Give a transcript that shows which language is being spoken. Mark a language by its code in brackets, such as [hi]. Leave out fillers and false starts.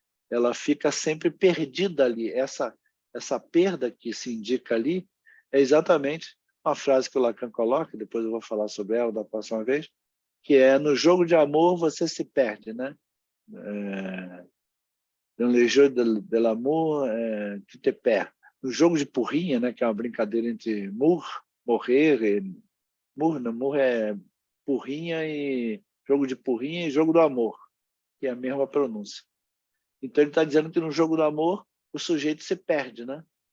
[pt] Ela fica sempre perdida ali. Essa perda que se indica ali é exatamente uma frase que o Lacan coloca, depois eu vou falar sobre ela da próxima vez, que é: no jogo de amor você se perde, né? [fr] Dans le jeu de l'amour, tu te perds. [pt] No jogo de porrinha, né, que é uma brincadeira entre morrer e mour é Porrinha e jogo de porrinha e jogo do amor, que é a mesma pronúncia. Então ele está dizendo que no jogo do amor o sujeito se perde, né?